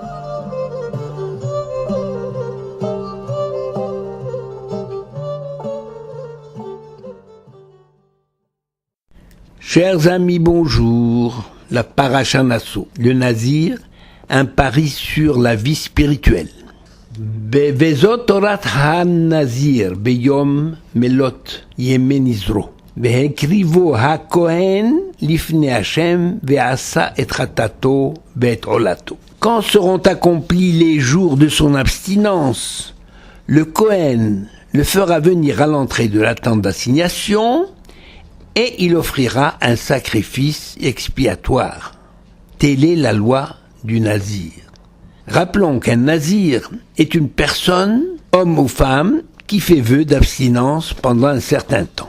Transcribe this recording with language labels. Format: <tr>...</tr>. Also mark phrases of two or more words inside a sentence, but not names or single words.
<fr>Chers amis, bonjour. La paracha Nassau, le Nazir, un pari sur la vie spirituelle.</fr> <he>וזאת תורת הנזיר ביום מלאת ימי נזרו. והקריבו הכהן לפני השם ועשה את חטאתו ואת עלתו.</he> <fr>Quand seront accomplis les jours de son abstinence, le Kohen le fera venir à l'entrée de la tente d'assignation et il offrira un sacrifice expiatoire. Telle est la loi du Nazir. Rappelons qu'un Nazir est une personne, homme ou femme, qui fait vœu d'abstinence pendant un certain temps.</fr>